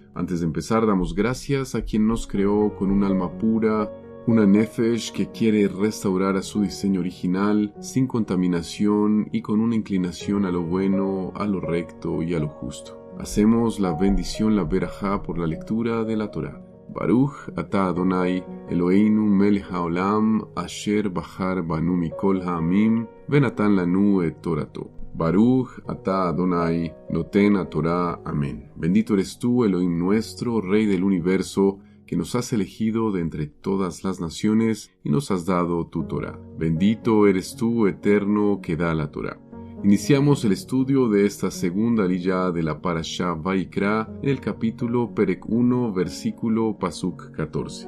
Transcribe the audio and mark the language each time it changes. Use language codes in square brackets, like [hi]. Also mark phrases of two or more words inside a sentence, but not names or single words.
[es] Antes de empezar, damos gracias a quien nos creó con un alma pura, una nefesh que quiere restaurar a su diseño original, sin contaminación y con una inclinación a lo bueno, a lo recto y a lo justo. Hacemos la bendición, la verajá, por la lectura de la Torá. [he] ברוך אתה אדני אלהינו מלך העולם אשר בחר בנו מכל העמים ונתן לנו את תורתו. ברוך אתה אדני נותן התורה. [es] Amén. Bendito eres tú, Elohim nuestro, Rey del universo, que nos has elegido de entre todas las naciones y nos has dado tu Torah. Bendito eres tú, eterno, que da la Torah. Iniciamos el estudio de esta segunda aliyá de la Parashá Vaikra en el capítulo Perek 1, versículo Pasuk 14.